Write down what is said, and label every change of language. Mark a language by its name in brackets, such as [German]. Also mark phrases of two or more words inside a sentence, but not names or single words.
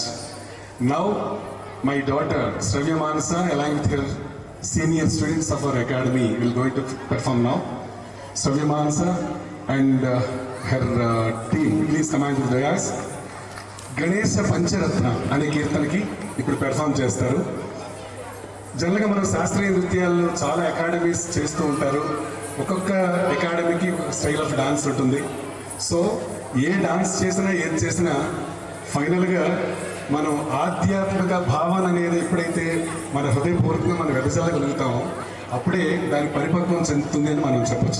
[English] now my daughter శ్రవ్య మానస along with her senior students of our academy will going to perform now. Shravya Manasa and her team please come to the dais. [Telugu] గణేశ పంచరత్న అనే కీర్తనకి ఇప్పుడు పెర్ఫామ్ చేస్తారు. జనరల్గా మనం శాస్త్రీయ నృత్యాల్లో చాలా అకాడమీస్ చేస్తూ ఉంటారు. ఒక్కొక్క అకాడమీకి స్టైల్ ఆఫ్ డాన్స్ ఉంటుంది. సో ఏ డాన్స్ చేసినా ఏది చేసినా ఫైనల్గా మనం ఆధ్యాత్మిక భావన అనేది ఎప్పుడైతే మన హృదయపూర్వకంగా మనం వెదజల్లగలుగుతామో అప్పుడే దాని పరిపక్వం చెందుతుంది అని మనం చెప్పచ్చు.